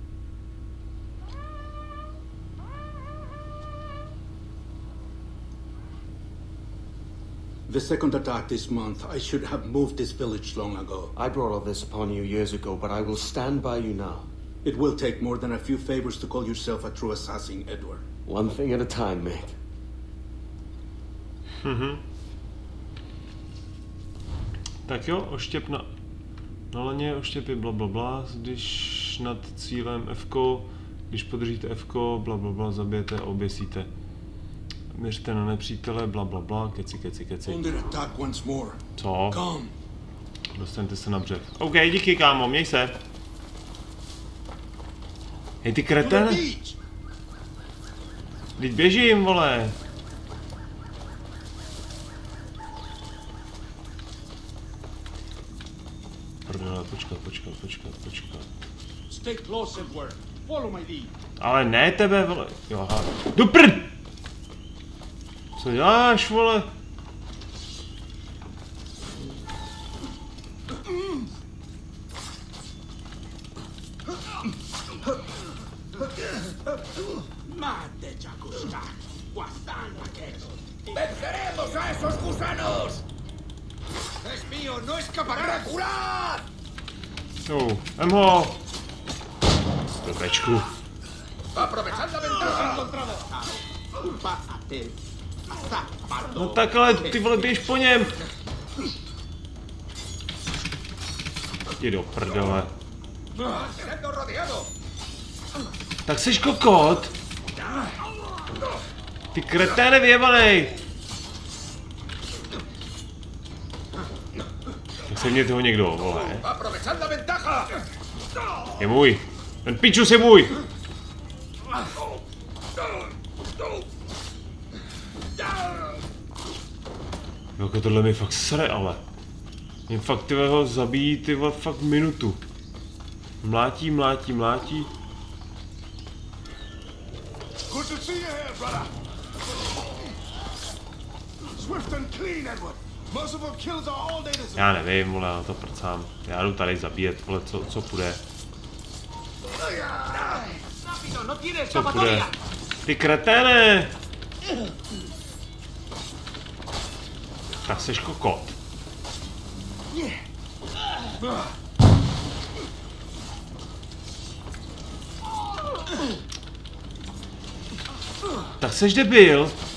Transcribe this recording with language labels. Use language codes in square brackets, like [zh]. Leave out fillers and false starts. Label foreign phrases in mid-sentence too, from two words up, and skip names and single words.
[en] The second attack this month, I should have moved this village long ago. I brought all this upon you years ago, but I will stand by you now. It will take more than a few favors to call yourself a true assassin, Edward. One thing at a time, mate. [cs] Tak jo, oštěp na laně, oštěpy blablabla, když nad cílem F-ko, když podržíte F-ko, blablabla, zabijete a oběsíte. Měřte na nepřítele, bla bla bla, keci. Co? Dostaňte se na břeh. OK, díky kámo, měj se. Hej ty kretene. Teď běžím, vole. Prdele, počkat. [en] Stay close, Edward. Follow my lead. [cs] Ale ne tebe, vole. Jo, aha. Do prd! Co děláš, vole? [es] ¡Venceremos a esos gusanos! ¡Es mío! ¡No escapará! ¡Reculad! [cs] Vem ho! Do pečku. [es] ¡Aprovechad la ventaja encontrada! [cs] No tak ale ty vole běž po něm! Jdi do prdele. Tak seš kokot! Ty kreténe vyjebanej! Tak se mě toho někdo, vole. Je můj. Ten pičus je můj! Jako tohle mi fakt sere, ale. Mě fakt ty ho zabíjí ty vole fakt minutu. Mlátí. [en] Good to see you here, brother. Swift and clean, Edward. Merciful kills are all they deserve. [cs] Já nevím, vole, já to prcám. Já jdu tady zabíjet, vole, co půjde. Co půjde? Ty kreténe! Tak seš kokot. Tak seš debil.